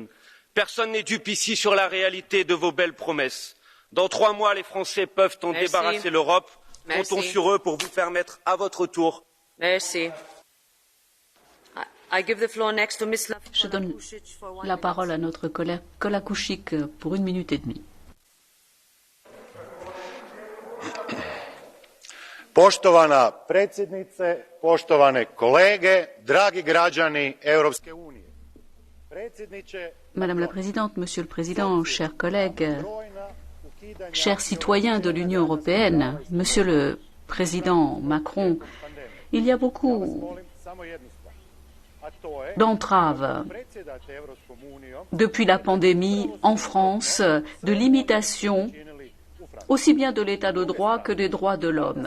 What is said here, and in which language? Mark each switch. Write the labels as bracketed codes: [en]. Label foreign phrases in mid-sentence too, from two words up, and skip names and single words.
[fr] Personne n'est dupe ici sur la réalité de vos belles promesses. Dans 3 mois, les Français peuvent en débarrasser l'Europe. Comptons sur eux pour vous permettre à votre tour. Merci. Je donne la parole à notre collègue Kolakušík pour 1 minute et demie. [hr] Poštovana predsjednice, poštovane kolege, dragi građani Europske unije. [fr] Madame la Présidente, Monsieur le Président, chers collègues, chers citoyens de l'Union européenne, Monsieur le Président Macron, il y a beaucoup d'entraves depuis la pandémie en France, de limitations aussi bien de l'état de droit que des droits de l'homme.